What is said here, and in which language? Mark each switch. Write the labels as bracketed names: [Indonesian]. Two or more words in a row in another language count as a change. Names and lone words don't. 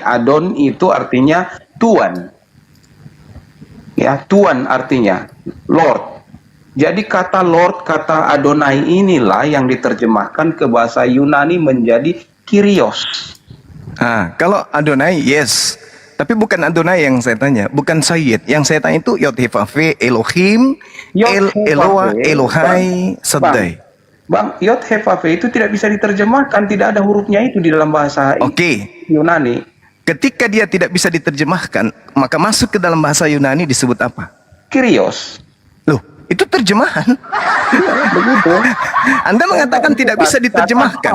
[Indonesian] Adon itu artinya Tuan. Ya, Tuan artinya Lord. Jadi kata Lord, kata Adonai inilah yang diterjemahkan ke bahasa Yunani menjadi Kyrios. Kalau Adonai, yes. Tapi bukan Adonai yang saya tanya, bukan Sayyid. Yang saya tanya itu Yod-Heh-Vav-Heh, Elohim, Eloah, Elohai, Shaddai. Bang, Yod-Heh-Vav-Heh itu tidak bisa diterjemahkan, tidak ada hurufnya itu di dalam bahasa Yunani. Ketika dia tidak bisa diterjemahkan, maka masuk ke dalam bahasa Yunani disebut apa? Kyrios. Loh, itu terjemahan. Begitu. Anda mengatakan tidak bisa diterjemahkan.